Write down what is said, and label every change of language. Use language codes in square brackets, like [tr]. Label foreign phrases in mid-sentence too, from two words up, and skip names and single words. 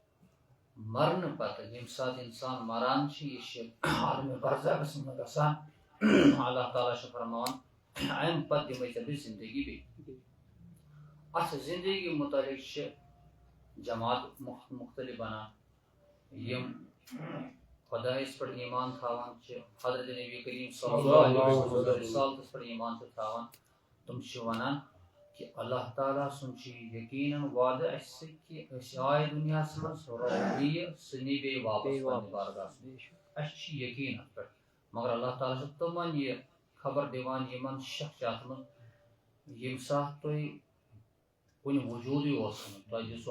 [ks] مرنہٕ پتہٕ ییٚمہِ ساتہٕ انسان مران چھُ یہِ چھِ عالمِ برزخس منٛز گژھان اللہ تعالیٰ چھُ فرماوان اَمہِ پتہٕ دِمے ژےٚ بہٕ زندگی بیٚیہِ اَتھ زندگی متعلق چھِ جماعت مختلف بنان یِم خۄدایَس پٮ۪ٹھ ایٖمان تھاوان چھِ حضرت نبی کریم [ar] صلی اللہ علیہ وسلم [ks] رسالتس پٮ۪ٹھ ایٖمان چھِ تھاوان تِم چھِ وَنان کہ اللہ تعالیٰ سُنٛد چھُ یقیٖنن وعدٕ اَسہِ سۭتۍ کہ أسۍ آے دُنیاہس منٛز رۄب دِیہِ سُہ نی بیٚیہِ واپس پننہِ بارگاہس منٛز اَسہِ چھُ یقیٖن اَتھ پٮ۪ٹھ مگر اللہ تعالیٰ چھُ تِمن یہِ خبر دِوان یِمن شک چھُ اَتھ منٛز ییٚمہِ ساتہٕ تُہۍ کُنہِ وجوٗدٕے اوس نہٕ تۄہہِ دِژوٕ